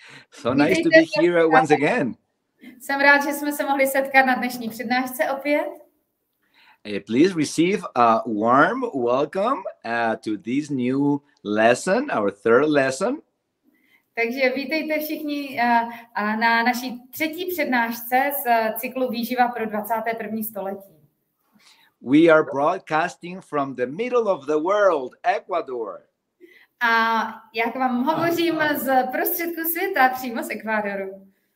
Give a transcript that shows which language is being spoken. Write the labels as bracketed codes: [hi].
[en] So nice to be here once again. [cs] Jsem rád, že jsme se mohli setkat na dnešní přednášce opět. [en] Please receive a warm welcome to this new lesson, our third lesson. [cs] Takže vítejte všichni na naší třetí přednášce z cyklu Výživa pro 21. století. [en] We are broadcasting from the middle of the world, Ecuador. [cs] A jak vám hovořím z prostředku světa, přímo z Ekvádoru.